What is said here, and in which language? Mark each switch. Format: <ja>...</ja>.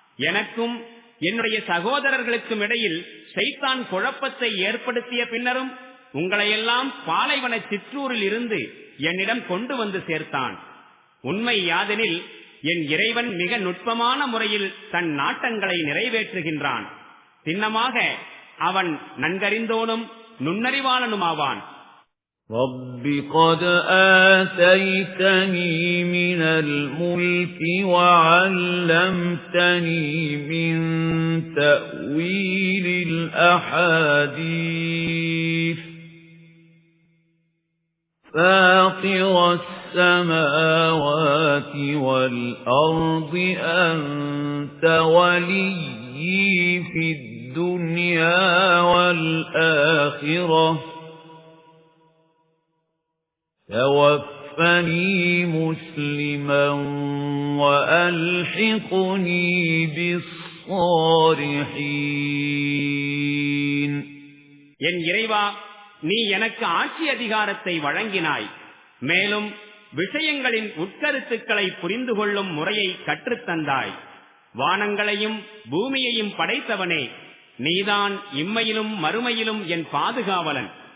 <ta>எனக்கும் என்னுடைய சகோதரர்களுக்கும் இடையில் ஷைத்தான் குழப்பத்தை ஏற்படுத்திய பின்னரும் உங்களையெல்லாம் பாலைவன சிற்றூரில் இருந்து என்னிடம் கொண்டு வந்து சேர்த்தான். உண்மை யாதெனில் என் இறைவன் மிக நுட்பமான முறையில் தன் நாட்டங்களை நிறைவேற்றுகின்றான். சின்னமாக அவன் நன்கறிந்தோனும் நுண்ணறிவாளனுமாவான்.</ta> <ar>رب قد آتيتني من الملك وعلمتني من تأويل الأحاديث فاطر السماوات والأرض أنت ولي في الدنيا والآخرة توفني مسلما وألحقني بالصالحين.</ar> <ta>என் இறைவா, நீ எனக்கு ஆட்சி அதிகாரத்தை வழங்கினாய். மேலும் விஷயங்களின் உட்கருத்துக்களை புரிந்து கொள்ளும் முறையை கற்றுத்தந்தாய். வானங்களையும் பூமியையும் படைத்தவனே, நீதான் இம்மையிலும் மறுமையிலும் என் பாதுகாவலன்.</ta>